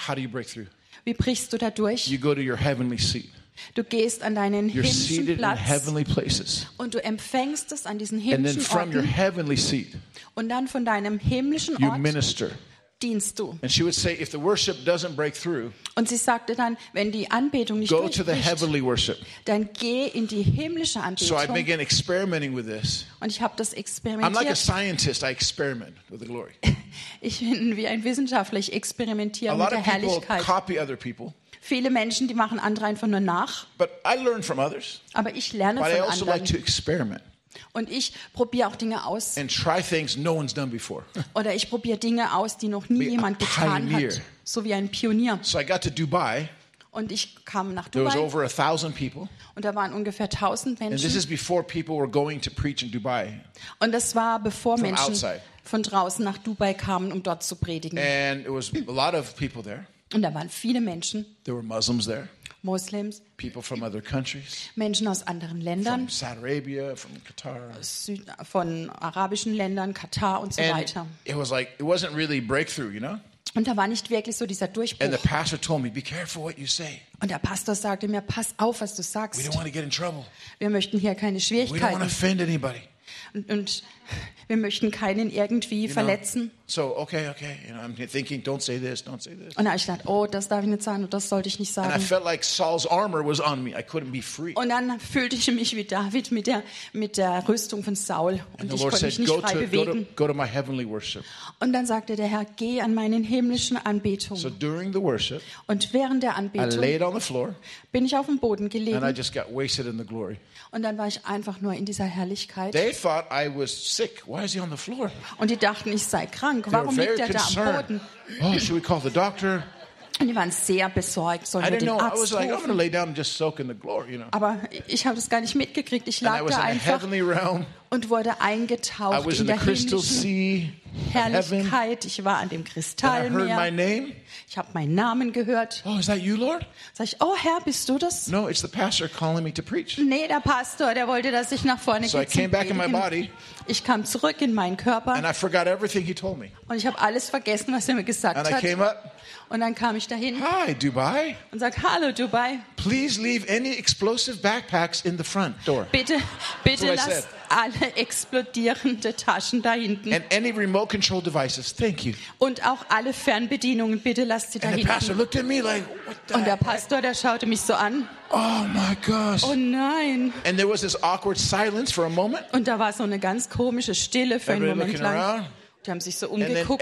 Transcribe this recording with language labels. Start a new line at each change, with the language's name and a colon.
English: How do you break through?
German: Wie brichst du da durch?
English: You go to your heavenly seat.
German: Du gehst an deinen himmlischen Platz. Und du empfängst es an diesen himmlischen
English: Orten. And then from your heavenly seat.
German: Und dann von deinem himmlischen
English: you
German: Ort.
English: You minister.
German: Dienst du.
English: And she would say, if the worship doesn't break through,
German: und sie sagte dann, wenn die Anbetung nicht
English: go
German: durchbricht,
English: to the heavenly worship.
German: Dann geh in die himmlische Anbetung.
English: So I began experimenting with this.
German: Und ich habe das experimentiert.
English: I'm like a scientist, I experiment with the glory.
German: Ich bin wie ein Wissenschaftler, ich experimentiere mit der Herrlichkeit.
English: A lot of people copy other people.
German: Viele Menschen, die machen andere einfach nur nach.
English: But I learn from others.
German: Aber ich lerne
English: but
German: von
English: I also
German: anderen.
English: Like to experiment.
German: Und ich probiere auch Dinge aus.
English: And try things no one's done before.
German: Oder ich probiere Dinge aus, die noch nie jemand getan hat. So wie ein Pionier.
English: So I got to Dubai.
German: Und ich kam nach
English: there
German: Dubai.
English: Was over 1,000 people.
German: Und da waren ungefähr 1,000 Menschen.
English: And this is before people were going to preach in Dubai.
German: Und das war bevor Menschen von draußen nach Dubai kamen, um dort zu predigen.
English: And it was a lot of people there.
German: Und da waren viele Menschen.
English: There were Muslims there.
German: Muslims,
English: people from other countries,
German: Menschen aus anderen Ländern,
English: from Saudi Arabia, from Qatar,
German: von arabischen Ländern, Katar und so
English: and
German: weiter.
English: It was like it wasn't really breakthrough, you know?
German: Und da war nicht wirklich so dieser Durchbruch.
English: And the pastor told me, be careful what you say.
German: Und der Pastor sagte mir, pass auf, was du sagst.
English: We don't want to get in trouble.
German: Wir möchten hier keine Schwierigkeiten.
English: We don't want to offend anybody.
German: Und wir möchten keinen irgendwie
English: you know,
German: verletzen.
English: So, okay, you know, I'm thinking, don't say this, don't say this.
German: Und dann ich dachte, oh, das darf ich nicht sagen, das sollte ich nicht sagen.
English: And I felt like Saul's armor was on me. I couldn't be free.
German: Und dann fühlte ich mich wie David mit der Rüstung von Saul und ich konnte mich nicht frei bewegen.
English: Go to my heavenly worship.
German: Und dann sagte der Herr, geh an meinen himmlischen Anbetung.
English: So during the worship,
German: und während der Anbetung,
English: I laid on the floor,
German: bin ich auf dem Boden gelegen.
English: And I just got wasted in the glory.
German: Und dann war ich einfach nur in dieser Herrlichkeit.
English: They thought I was sick. Why is he on the floor?
German: Und die dachten, ich sei krank. Warum liegt er da am Boden?
English: Oh, should we call the doctor?
German: Und die waren sehr besorgt, sollen wir den Arzt rufen?
English: I was like, I'm gonna lay down and just soak in the glory, you know.
German: Aber ich habe das gar nicht mitgekriegt. Ich lag da einfach und wurde eingetaucht in der himmlischen Herrlichkeit. Ich war an dem Kristallmeer. Ich habe meinen Namen gehört.
English: Oh, is that you, Lord?
German: Sag ich, oh Herr, bist du das?
English: No, it's the pastor calling me to preach.
German: Nee, der Pastor, der wollte, dass ich nach vorne gehe.
English: So I came back in my body.
German: Ich kam zurück in meinen Körper.
English: And I forgot everything he told me.
German: Und ich habe alles vergessen, was er mir gesagt
English: and
German: hat.
English: And I came up.
German: Und dann kam ich dahin.
English: Hi, Dubai.
German: Und sag, hallo, Dubai.
English: Please leave any explosive backpacks in the front door.
German: Bitte lass alle explodierende Taschen da hinten.
English: And any remote control devices. Thank you.
German: Und auch alle Fernbedienungen, bitte lass sie da
English: and And the pastor looked at me like, what the
German: und der Pastor, der schaute mich so an.
English: Oh my gosh.
German: Oh nein.
English: And there was this awkward silence for a moment.
German: Und da war so eine ganz komische Stille für
English: everybody
German: einen Moment lang.
English: Around.
German: Die haben sich so umgeguckt.